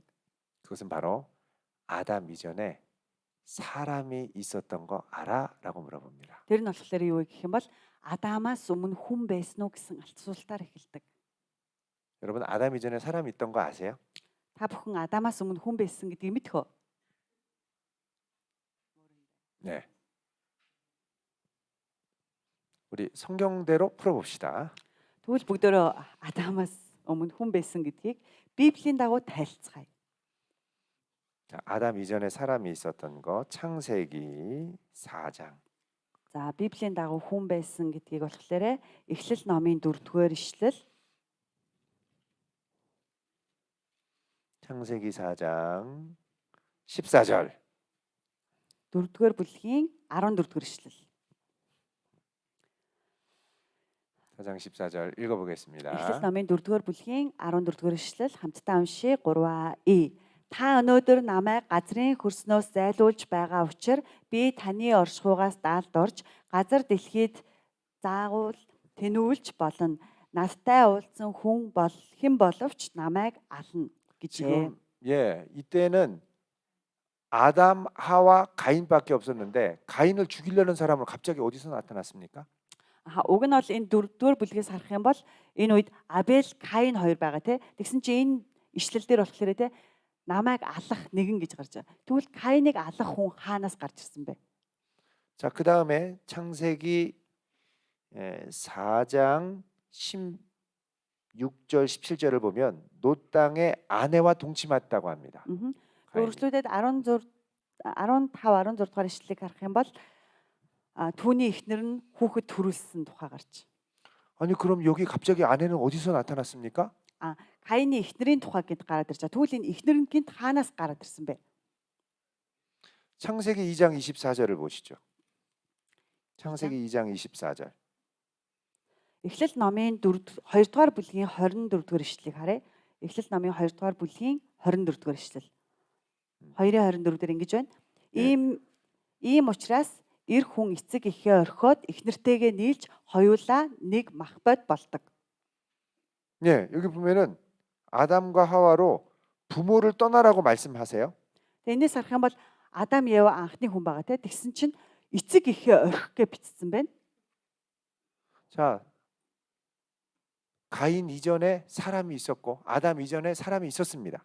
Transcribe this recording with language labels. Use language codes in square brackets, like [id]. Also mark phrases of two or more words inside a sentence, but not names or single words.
[ko] 그것은 바로 아담 이전에 사람이 있었던 거 알아? 라고 물어봅니다. [mn] Тэр нь болохоор юу вэ гэх юм бол Адамаас өмнө хүн байсан уу гэсэн асуултаар эхэлдэг. [ko] 여러분 아담 이전에 사람이 있던 거 아세요? [mn] Та бүхэн Адамаас өмнө хүн байсан гэдгийг мэдэх үү? [ko] 네. 우리 성경대로 풀어봅시다. [mn] Тэгвэл бүгдөө Адамаас өмнө хүн байсан гэдгийг Библийн дагуу тайлцгаая. [ko] 자, 아담 이전에 사람이 있었던 거 창세기 4장. [mn] За Библийн дагуу хүн байсан гэдгийг болохоор Эхлэл номын 4-р ишлэл [ko] 창세기 4장 14절. [mn] 4-р бүлгийн 14-р ишлэл. [ko] 4장 14절 읽어보겠습니다. [mn] Эхлэл номын 4-р бүлгийн 14-р ишлэл хамтдаа уншия 3А. Та өнөөдөр намайг газрын хөрснөөс зайлуулж байгаа учраас би таны оршихугаас даалд орж газар дэлхийд заагуул тэнүүлж болно. Надтай уулзсан хүн бол хэн боловч намайг ална гэжээ. [ko] 지금 이때는 아담, 하와, 가인밖에 없었는데 가인을 죽이려는 사람은 갑자기 어디서 나타났습니까? [mn] Уг нь бол энэ 4-р бүлгээс харах юм бол энэ үед Абель, Каин хоёр байгаа тий. Тэгсэн чинь энэ ишлэл дээр болохоор тий намайг алах нэгэн гэж гарч байгаа. Тэгвэл Каиныг алах хүн хаанаас гарч ирсэн бэ? [ko] 자, 그 다음에 창세기 4장 16절, 17절을 보면 노 땅의 아내와 동침했다고 합니다. [mn] Үргэлжлүүлээд 15 16 дугаар ишлэлийг харах юм бол түүний эхнэр нь хүүхэд төрүүлсэн тухай гарч. [ko] 아니 그럼 여기 갑자기 아내는 어디서 나타났습니까? [mn] Каины эхнэрийн тухай гинт гараад ирж байгаа. Тэгвэл энэ эхнэр нь гинт хаанаас гараад ирсэн бэ? [ko] 창세기 2장 24절을 보시죠. 창세기 2장 24절. [mn] Эхлэл номын 2 дугаар бүлгийн 24 дугаар ишлэлийг харъя. Эхлэл номын 2 дугаар бүлгийн 24 дугаар ишлэл. 2-24 дээр ингэж байна. Ийм учраас эр хүн эцэг эхээ орхиод эхнэртэйгээ нийлж хоёулаа нэг махбод болдог. [ko] 네, 여기 보면은 아담과 하와로 부모를 떠나라고 말씀하세요. [mn] Энэс харах юм бол Адам Ева анхны хүн байгаа те. Тэгсэн чинь эцэг эхээ орхих гэж бичсэн байна. [ko] 자, 가인 이전에 사람이 있었고 아담 이전에 사람이 있었습니다.